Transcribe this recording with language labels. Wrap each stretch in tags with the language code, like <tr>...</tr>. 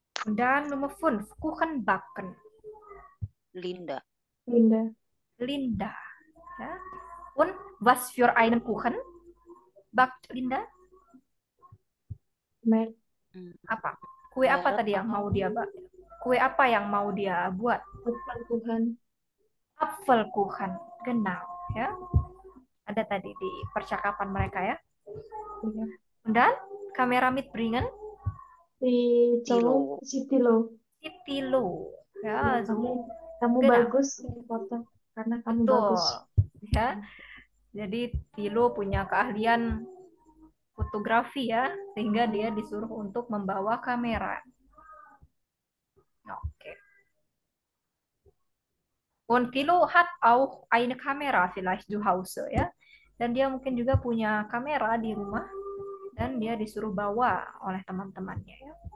<de>Dan Nummer 5, Kuchen backen. Linda. Ja. Und was für einen Kuchen backt Linda?</de> <id>Apa? Kue apa tadi yang mau dia buat? Kue apa yang mau dia buat? Apfelkuchen. Genau, ya. Ada tadi di percakapan mereka ya. Dan kamera mitbringen? Si Tilo. Ya, kamu bagus foto karena kamu bagus. Ya. Jadi Tilo punya keahlian fotografi ya, sehingga dia disuruh untuk membawa kamera. Oke.</id> <de>Und Tilo hat auch eine Kamera vielleicht zu Hause ya.</de> <id>Dan dia mungkin juga punya kamera di rumah dan dia disuruh bawa oleh teman-temannya ya.</id>